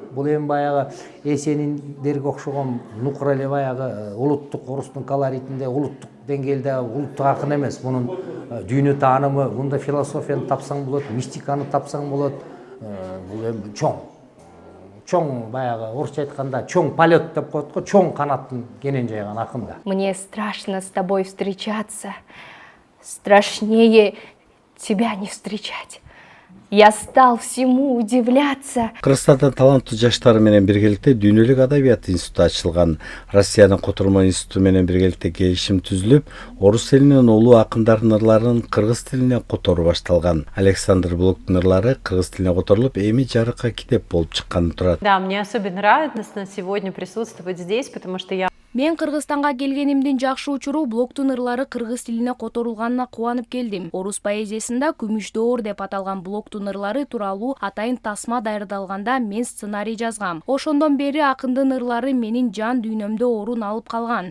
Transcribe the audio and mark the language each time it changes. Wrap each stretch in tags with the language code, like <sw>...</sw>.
<ky>Бул эми баягы Эсениндерге окшогон нукур эле баягы улуттук орустун колоритинде, улуттук деңгээлде улуттук акын эмес. Мунун дүйнө таанымы, мында философияны тапсаң болот, мистиканы тапсаң болот. Бул эми чоң баягы орусча айтканда чоң полет деп коет го, чоң канатын кенен жайган акын да.</ky> <ru>Мне страшно с тобой встречаться. Страшнее тебя не встречать. Я стал всему удивляться.</ru> <ky>Кыргызстандын таланттуу жаштары менен биргеликте Дүйнөлүк адабият институту ачылган. Россиянын Котормо институту менен биргеликте келишим түзүлүп, орус элинин улуу акындардын ырларын кыргыз тилине которуу башталган. Александр Блоктун ырлары кыргыз тилине которулуп, эми жарыкка китеп болуп чыкканы турат.</ky> <ru>Да, мне особенно радостно сегодня присутствовать здесь, потому что я</ru> <ky>Мен Кыргызстанга келгенимдин жакшы учуру Блоктун ырлары кыргыз тилине которулганына кубанып келдим. Орус поэзиясында күмүш доор деп аталган Блоктун ырлары тууралуу атайын тасма даярдалганда мен сценарий жазгам. Ошондон бери акындын ырлары менин жан дүйнөмдө орун алып калган.</ky>